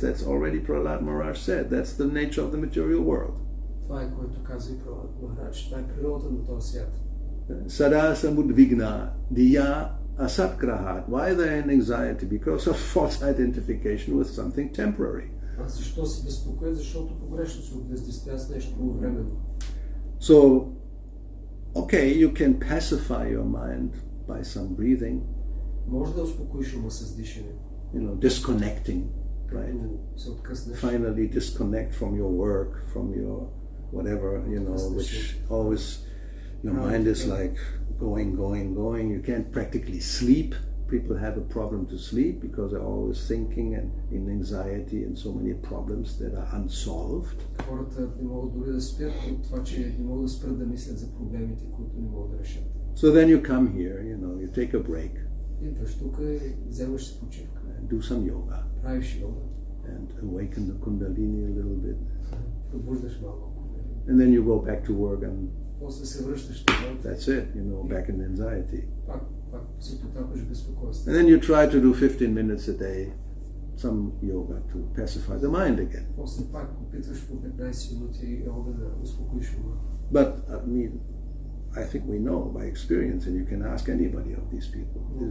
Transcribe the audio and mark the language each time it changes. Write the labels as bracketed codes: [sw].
[en] That's already Prahlad Maharaj said. That's the nature of the material world. [bg] Това е което казва и Пралад Махарадж. Това е природата на този свят. [sa] Sada samudvigna diya asatgrahat. [en] Why are they in anxiety? Because of false identification with something temporary. [bg] А защо се безпокоят? Защото погрешно се обездействят с нещо временно. [en] So, okay, you can pacify your mind by some breathing. [bg] Може да успокоиш ума с дишане. [en] Disconnecting, right? [bg] Се откъснеш. [en] Finally disconnect from your work, from your whatever, which always your mind is like going. You can't practically sleep. People have a problem to sleep because they're always thinking and in anxiety and so many problems that are unsolved. [bg] Хората не могат дори да спят от това, че не могат да спрат да мислят за проблемите, които не могат да решат. [en] So then you come here, you take a break. [bg] Идваш тук и вземаш си почивка. [en] And do some yoga. [bg] Правиш йога. [en] And awaken the kundalini a little bit. [bg] Пробуждаш малко кундалини. [en] And then you go back to work and [bg] После се връщаш на работа. [en] that's it, back in anxiety. [bg] Пак се потапаш безпокойство. [en] And then you try to do 15 minutes a day, some yoga to pacify the mind again. [bg] После пак опитваш по 15 минути йога да успокоиш ума. [en] But I think we know by experience, and you can ask anybody of these people.